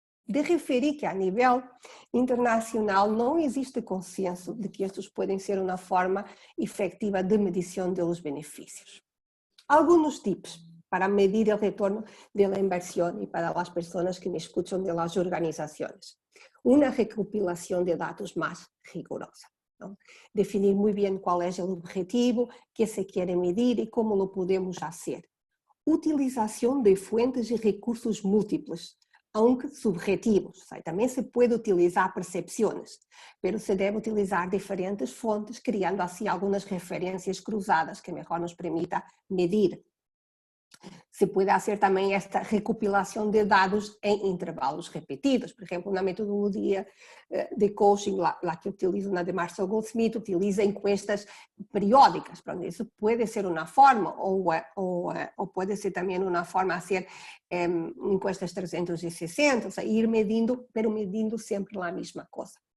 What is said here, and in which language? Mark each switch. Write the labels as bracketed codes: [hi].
[pt] De referir que a nível internacional não existe consenso de que estes podem ser uma forma efetiva de medição dos benefícios. Alguns tips para medir o retorno da inversión e para as pessoas que me escutam de las organizações. Uma recopilação de dados mais rigorosa. [es] ¿No? Definir muy bien cuál es el objetivo, qué se quiere medir y cómo lo podemos hacer. Utilización de fuentes y recursos múltiples, aunque subjetivos. También se puede utilizar percepciones, pero se debe utilizar diferentes fuentes, creando así algunas referencias cruzadas que mejor nos permita medir. [pt] Se pode fazer também esta recopilação de dados em intervalos repetidos. Por exemplo, na metodologia de coaching, lá que utilizo na de Marshall Goldsmith, [es] utiliza encuestas periódicas. [pt] Isso pode ser uma forma, ou pode ser também uma forma de fazer encuestas 360, ou seja, ir medindo, pero medindo sempre a mesma coisa.